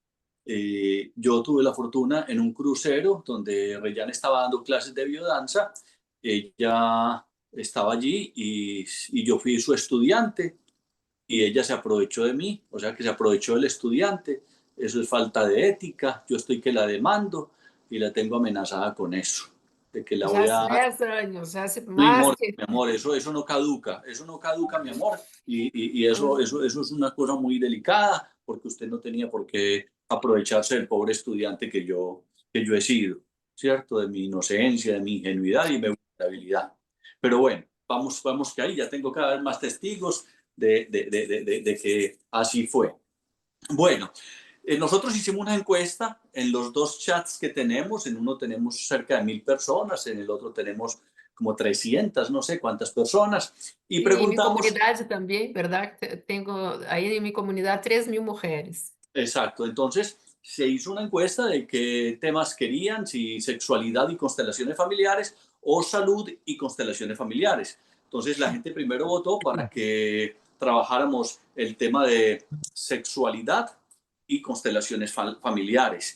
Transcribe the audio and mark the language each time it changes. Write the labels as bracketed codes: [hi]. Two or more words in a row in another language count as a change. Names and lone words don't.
[es] Yo tuve la fortuna en un crucero donde Reyán estaba dando clases de biodanza. Ella estaba allí y yo fui su estudiante y ella se aprovechó de mí, o sea que se aprovechó del estudiante. Eso es falta de ética. Yo estoy que la demando y la tengo amenazada con eso, de que la [pt] Já [es] voy hace a... [pt] 10 anos, já hace [es] No, [pt] mais que. [es] mi amor, eso no caduca, mi amor, y eso es una cosa muy delicada, porque usted no tenía por qué aprovecharse del pobre estudiante que yo he sido, ¿cierto? De mi inocencia, de mi ingenuidad y mi vulnerabilidad. Pero bueno, vamos que ahí ya tengo cada vez más testigos de que así fue. Bueno, nosotros hicimos una encuesta en los dos chats que tenemos. En uno tenemos cerca de 1000 personas, en el otro tenemos como 300, no sé cuántas personas, y [pt] E em minha [es] preguntamos, [pt] comunidade também, verdade? Tenho aí em minha comunidade 3.000 mulheres. [es] exacto, entonces se hizo una encuesta de qué temas querían, si sexualidad y constelaciones familiares o salud y constelaciones familiares. Entonces la gente primero votó para que trabajáramos el tema de sexualidad y constelaciones familiares.